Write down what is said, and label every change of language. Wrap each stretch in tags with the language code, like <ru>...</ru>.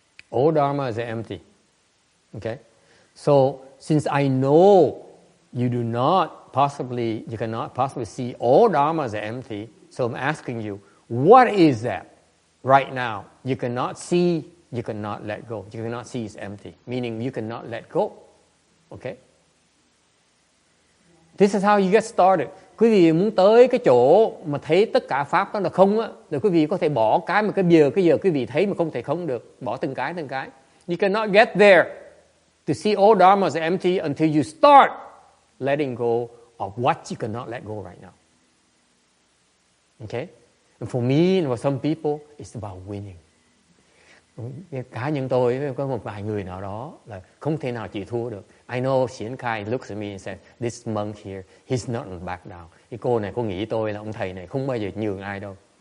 <en>All dharmas are empty. Okay? So, since I know you cannot possibly see all dharmas are empty, so I'm asking you, what is that right now? You cannot see, you cannot let go. You cannot see it's empty, meaning you cannot let go. Okay? This is how you get started.</en> <vi>Quý vị muốn tới cái chỗ mà thấy tất cả pháp đó là không á, rồi quý vị có thể bỏ cái mà cái giờ quý vị thấy mà không thể không được, bỏ từng cái.</vi> <en>You cannot get there to see all dharmas are empty until you start letting go of what you cannot let go right now. Okay? And for me and for some people, it's about winning.</en> <vi>Cá nhân tôi có một vài người nào đó là không thể nào chịu thua được.</vi> <en>I know Xiển Khai looks at me and says, this monk here, he's not gonna back down.</en> <vi>Cái cô này cô nghĩ tôi là ông thầy này không bao giờ nhường ai đâu.</vi>